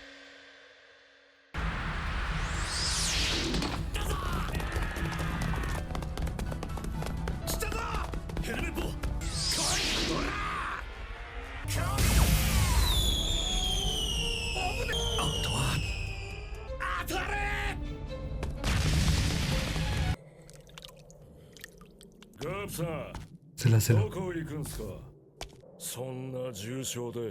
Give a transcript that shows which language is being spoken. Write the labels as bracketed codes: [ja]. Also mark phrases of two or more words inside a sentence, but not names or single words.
[ja] 来たぞヘルメット、来いほら危ね。あとは当たれ。ガープさん、 [fr] C'est là, c'est là. [ja] どこ行くんすか。そんな重傷で。